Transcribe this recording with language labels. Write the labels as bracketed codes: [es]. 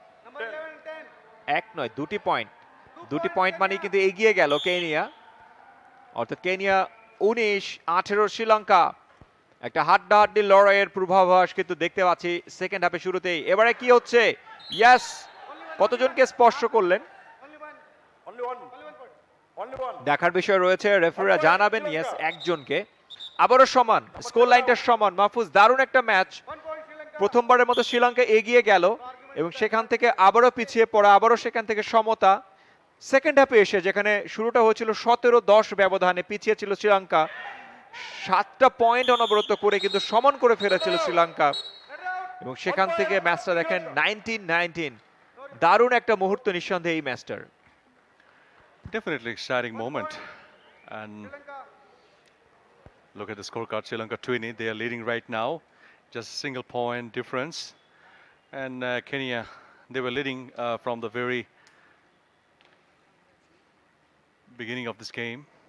[en] Number 11, 10. [bn] এক নয়, 2টি পয়েন্ট। 2টি পয়েন্ট মানে কিন্তু এগিয়ে গেল কেনিয়া, অর্থাৎ কেনিয়া 19-18 শ্রীলঙ্কা। একটা হাড্ডাহাড্ডি লড়াইয়ের পূর্বাভাস কিন্তু দেখতে পাচ্ছি সেকেন্ড হাফে শুরুতেই। এবারে কি হচ্ছে? ইয়েস, কতজনকে স্পর্শ করলেন? [en] Only one. Only one. Only one point. Only one. [bn] দেখার বিষয় রয়েছে, রেফারিরা জানাবেন ইয়েস একজনকে। আবারও সমান, স্কোর লাইনটা সমান। মাহফুজ, দারুণ একটা ম্যাচ। [en] 1 point Sri Lanka. [bn] প্রথমবারের মতো শ্রীলঙ্কা এগিয়ে গেল এবং সেখান থেকে আবারও পিছিয়ে পড়া, আবারও সেখান থেকে সমতা। সেকেন্ড হাফে এসে যেখানে শুরুটা হয়েছিল 17-10 ব্যবধানে, পিছিয়ে ছিল শ্রীলঙ্কা, 7টা পয়েন্ট অনবরত করে কিন্তু সমান করে ফেলেছিল শ্রীলঙ্কা এবং সেখান থেকে ম্যাচটা দেখেন 19-19। দারুণ একটা মুহূর্ত নিঃসন্দেহে এই ম্যাচটার। [en] Definitely exciting moment. And Sri Lanka. look at the scorecard. Sri Lanka 20. They are leading right now. Just a single point difference. And Kenya, they were leading from the very beginning of this game.